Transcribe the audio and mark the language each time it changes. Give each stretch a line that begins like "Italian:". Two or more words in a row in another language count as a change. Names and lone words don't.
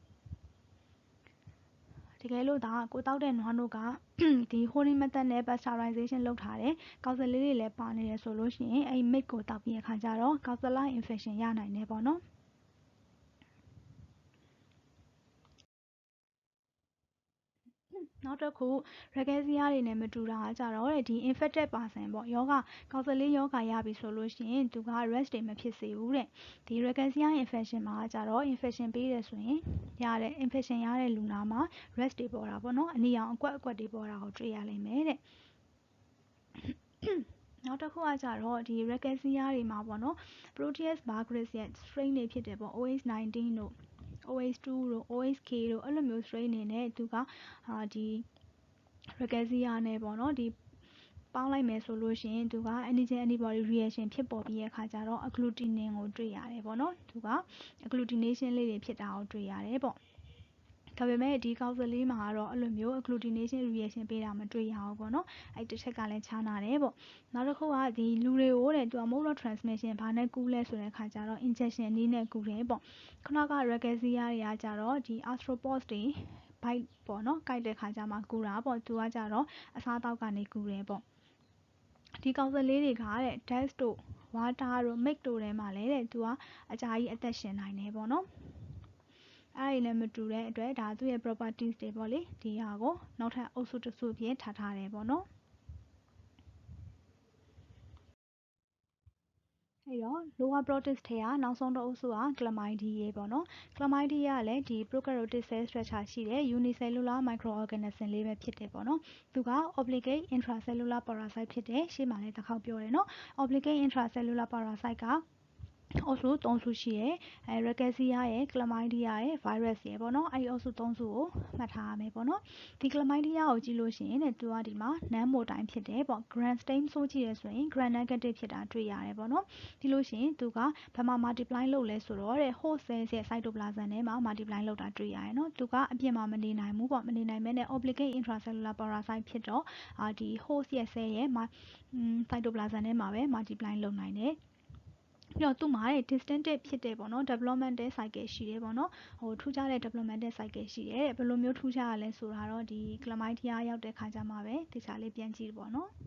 Burmese: တကယ်လို့ဒါကိုတောက်တဲ့နွားနို့ကဒီ
English: holding method
Burmese: နဲ့ pasteurization လုပ်ထားတယ်ကောက်စလေးတွေလည်းပါနေတယ်ဆိုလို့ရှိရင်အဲ့ milk ကိုတောက်ပြီးအခါကျတော့ Coxiella infection ရနိုင်တယ်ပေါ့နော် နောက်တစ်ခု Rickettsia တွေနဲ့မတူတာကကြတော့ဒီ
English: infected person
Burmese: ပေါ့ကောက်စလေးရောဂါရပြီဆိုလို့ရှိရင်သူက rash တွေမဖြစ်စေဘူးတဲ့ဒီ Rickettsia infection မှာကြတော့ infection ပေးတယ်ဆိုရင်infection ရတဲ့လူနာမှာ rash တွေပေါ်တာပေါ့နော်အနီရောင်အကွက်တွေပေါ်တာကိုတွေ့ရလိမ့်မယ်တဲ့ နောက်တစ်ခုကကြတော့ဒီ Rickettsia တွေမှာပေါ့နော် Proteus burgres ရဲ့ strain တွေဖြစ်တယ်ပေါ့ OH19 တို့ OH2 တို့ OHK တို့အဲ့လိုမျိုး strain တွေနဲ့သူကဒီ Rickettsia နဲ့ပေါ့နော်ဒီပေါင်းလိုက်မယ်ဆိုလို့ရှိရင်သူက
English: antigen antibody reaction
Burmese: ဖြစ်ပေါ် ပြီးတဲ့အခါကျတော့ agglutinin ကိုတွေ့ရတယ်ပေါ့နော်သူက agglutination လေးတွေဖြစ်တာကိုတွေ့ရတယ်ပေါ့ဒါပေမဲ့ဒီကောက်စလေးမှာကတော့အဲ့လိုမျိုး
English: agglutination reaction
Burmese: ပေးတာမတွေ့ရဘူး ပေါ့နော်အဲ့တစ်ချက်ကလည်းခြားနာတယ်ပေါ့နောက်တစ်ခုကဒီလူတွေကိုတဲ့သူက
English: mode of transmission
Burmese: ဘာနဲ့ကူးလဲဆိုတဲ့အခါကျတော့ injection နည်း နဲ့ကူးတယ်ပေါ့ခုနက Rickettsia တွေကကြတော့ဒီ arthropods တွေ bite ပေါ့နော်ကိုက်တဲ့ခါကျမှကူးတာပေါ့သူကကြတော့အစားအသောက်ကနေကူးတယ်ပေါ့ဒီကောက်စလေးတွေကတဲ့ dust တို့ water တို့ milk တို့ထဲမှာလည်းတဲ့သူကအကြာကြီးအသက်ရှင်နိုင်တယ်ပေါ့နော်အဲ့ဒီနဲ့မတူတဲ့အတွက်ဒါသူ့ရဲ့ properties တွေပေါ့လေဒီဟာကိုနောက်ထပ်အုပ်စုတစ်စုအဖြစ်ထားထားတယ်ပေါ့နော် အဲ့တော့
English: lower protists
Burmese: ထဲကနောက်ဆုံးတစ်အုပ်စုက Chlamydia ပေါ့နော် Chlamydia ကလည်းဒီ
English: prokaryotic cell structure
Burmese: ရှိတဲ့
English: unicellular microorganism
Burmese: လေးပဲဖြစ်တယ်ပေါ့နော်သူက
English: obligate intracellular parasite
Burmese: ဖြစ်တယ်ရှေ့မှာလည်းတစ်ခေါက်ပြောတယ်နော်
English: obligate intracellular parasite
Burmese: ကအုပ်စု3 စုရှိတယ်Rickettsia ရယ် Chlamydia ရယ် virus ရယ်ပေါ့နော်အဲ့ဒီအုပ်စု3စုကိုမှတ်ထားရမယ်ပေါ့နော်ဒီ Chlamydia ကိုကြည့်လို့ရှိရင်တဲ့သူကဒီမှာ
English: non motile
Burmese: ဖြစ်တယ် ပေါ့
English: gram stain
Burmese: ဆိုးကြည့်ရဆိုရင်
English: gram negative
Burmese: ဖြစ်တာတွေ့ရတယ်ပေါ့နော်ဒီလို့ရှိရင်သူကဘာမှ multiply လုပ်လဲဆို တော့တဲ့
English: host cells
Burmese: ရဲ့ cytoplasm ထဲမှာ multiply လုပ်တာတွေ့ရတယ်နော်သူကအပြင်မှာမနေနိုင်ဘူးပေါ့မနေနိုင်မဲနဲ့
English: obligate intracellular parasite
Burmese: ဖြစ်တော့ဒီ host ရဲ့ cell ရဲ့ cytoplasm ထဲမှာပဲ multiply လုပ်နိုင်တယ်ပြီးတော့သူ့မှာ distinctive ဖြစ်တဲ့ပေါ့နော်
English: developmental cycle
Burmese: ရှိတယ်ပေါ့နော်ထူးခြားတဲ့
English: developmental cycle
Burmese: ရှိတယ်ဘယ်လိုမျိုးထူးခြားရလဲဆိုတာတော့ဒီ Chlamydia ရောက်တဲ့ခါကျမှပဲတခြားလေးပြန်ကြည့်ပေါ့နော်